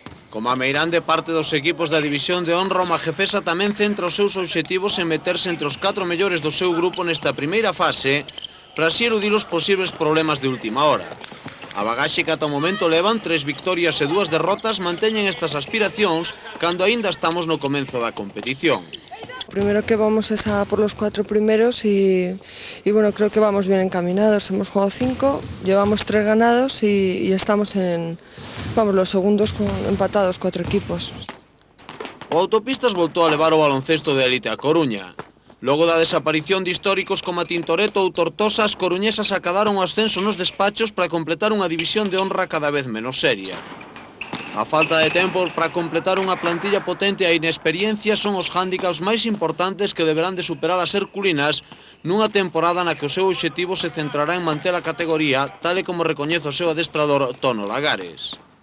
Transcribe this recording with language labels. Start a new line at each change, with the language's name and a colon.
Galician: Como a meirande parte dos equipos da División de Honra, o Majefesa tamén centra os seus obxectivos en meterse entre os 4 mellores do seu grupo nesta primeira fase para así eludir os posibles problemas de última hora. A bagaxe que ata o momento levan 3 victorias e 2 derrotas manteñen estas aspiracións cando aínda estamos no comenzo da competición.
Spanish: Primero que vamos es a por los 4 primeros y bueno, creo que vamos bien encaminados. Hemos jugado 5, llevamos 3 ganados y estamos en, los segundos empatados 4 equipos.
Galician: O Autopistas voltou a levar o baloncesto de élite a Coruña. Logo da desaparición de históricos como a Tintoreto ou Tortosa, as coruñesas acadaron o ascenso nos despachos para completar unha división de honra cada vez menos seria. A falta de tempo para completar unha plantilla potente e a inexperiencia son os hándicaps máis importantes que deberán de superar as herculinas nunha temporada na que o seu obxectivo se centrará en manter a categoría, tal e como recoñece o seu adestrador Tono Lagares.